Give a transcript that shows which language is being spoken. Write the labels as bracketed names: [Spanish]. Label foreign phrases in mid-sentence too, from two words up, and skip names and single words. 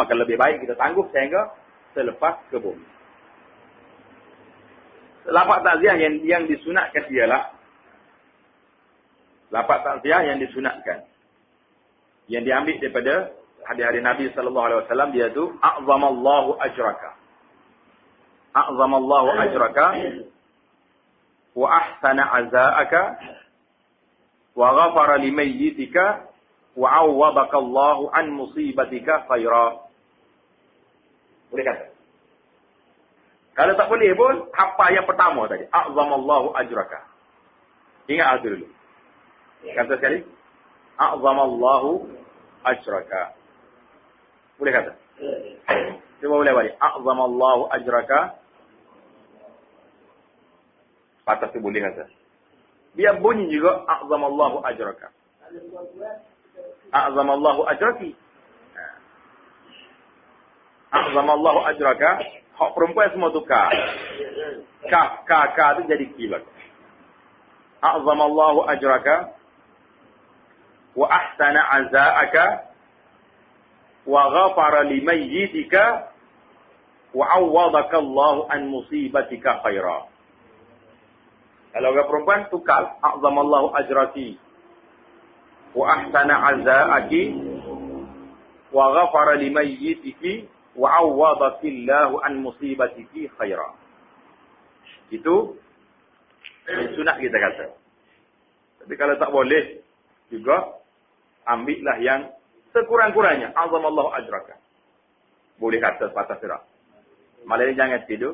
[Malay] Maka lebih baik kita tangguh sehingga selepas ke bumi. Lafaz takziah yang disunatkan ialah lafaz takziah yang disunatkan. Yang diambil daripada Hadis-hadis Nabi [Arabic] صلى الله عليه وسلم [Malay] dia tu [Arabic] أعظم الله أجرك. أعظم الله أجرك وأحسن عزاءك وغفر لميتك وعوضك الله عن مصيبتك خيرا. [Malay] Boleh kata? Kalau tak boleh pun, apa yang pertama tadi? [Arabic] أعظم الله أجرك. [Malay] Ingat itu dulu. Kata sekali. [Arabic] أعظم الله أجرك. [Malay] Boleh kata? Cuba boleh balik. [Arabic] أعظم الله أجرك. [Malay] Patah tu boleh kata. Biar bunyi juga. [Arabic] أعظم الله أجرك. أعظم الله أجرك. أعظم الله أجرك. [Malay] Hak perempuan semua tukar. Ka tu jadi kilat. [Arabic] أعظم الله أجرك. وأحسن عزاءك. وغفر لميتك. وعوضك الله عن مصيبتك خيرا. [Malay] Kalau orang perempuan tukar. [Arabic] أعظم الله أجرك وأحسن عزاءك. وغفر لميتك. وعوضك الله عن مصيبتك خيرا. [Malay] Itu sunat kita kata. Tapi kalau tak boleh juga ambillah yang sekurang-kurangnya. [Arabic] أعظم الله أجرك. [Malay] Boleh kata sepatah sirah. Malah jangan tidur.